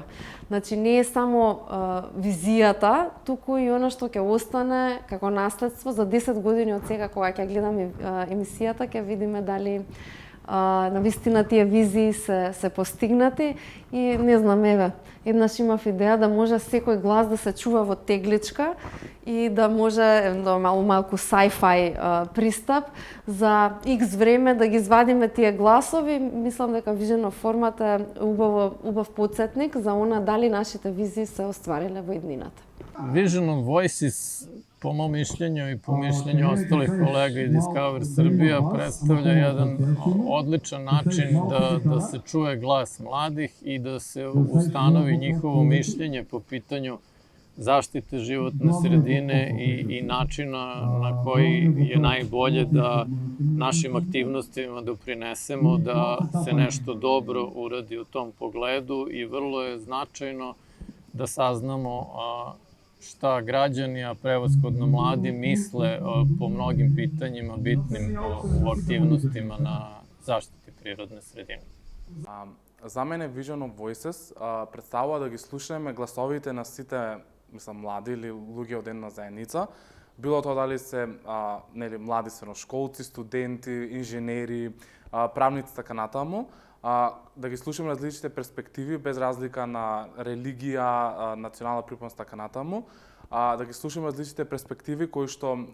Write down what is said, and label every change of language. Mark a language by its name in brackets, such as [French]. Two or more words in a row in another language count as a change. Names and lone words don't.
[Macedonian] Значи, не е само визијата, туку и она што ќе остане како наследство за 10 години од сега, кога ќе гледаме емисијата, ќе видиме дали навистина тие визии се постигнати и не знам, еднаш имав идеја да може секој глас да се чува во тегличка и да може малку sci-fi пристап за X време да ги извадиме тие гласови. Мислам дека Vision of формат е убав потсетник за она дали нашите визии се оствариле во иднината. [Serbian] Vision of Voices, po mom mišljenju i po mišljenju ostalih kolega iz Discover Srbija, predstavlja jedan odličan način da se čuje glas mladih i da se ustanovi njihovo mišljenje po pitanju zaštite životne sredine i načina na koji je najbolje da našim aktivnostima doprinesemo da se nešto dobro uradi u tom pogledu i vrlo je značajno da saznamo šta građani, a prevashodno mladi, misle po mnogim pitanjima bitnim u aktivnostima na zaštiti prirodne sredine. [Macedonian] За мене Vision of Voices представува да ги слушаме гласовите на сите, млади или луѓе од една заедница, било тоа дали се млади средношколци, студенти, инженери, правници, така натаму, да ги слушаме различните перспективи без разлика на религија, национална припадност, така натаму, да ги слушаме различните перспективи кои што